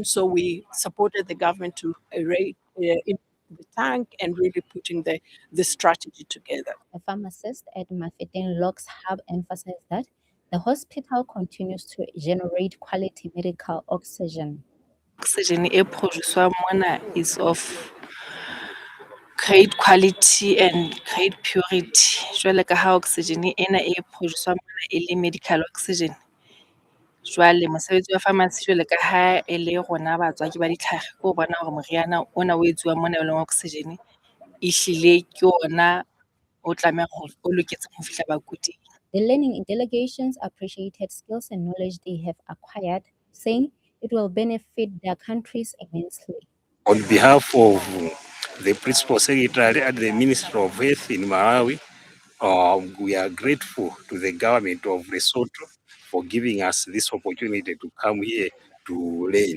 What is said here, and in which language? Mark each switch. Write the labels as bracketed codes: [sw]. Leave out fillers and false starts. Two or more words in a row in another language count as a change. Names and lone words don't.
[en] So we supported the government to the tank and really putting the strategy together. A pharmacist at Mafeteng Locks Hub emphasized that the hospital continues to generate quality medical oxygen. [st] Oxygen e produciwa mona [en] is of great quality and great purity. [st] Jwale ka ha oxygen ena e produciwa mona e le medical oxygen. Jwale mosebetsi wa pharmacy jwale ka ha e le rona batswaki ba ditlhare ke ho bona hore moriana ona o etsuwang mona e leng oxygen ehlile ke ona o tlameha o loketseng ho fihla bakuting. [en] The learning delegations appreciated skills and knowledge they have acquired, saying it will benefit their countries immensely. On behalf of the Principal Secretary at the Ministry of Health in Malawi, we are grateful to the government of Lesotho for giving us this opportunity to come here to learn.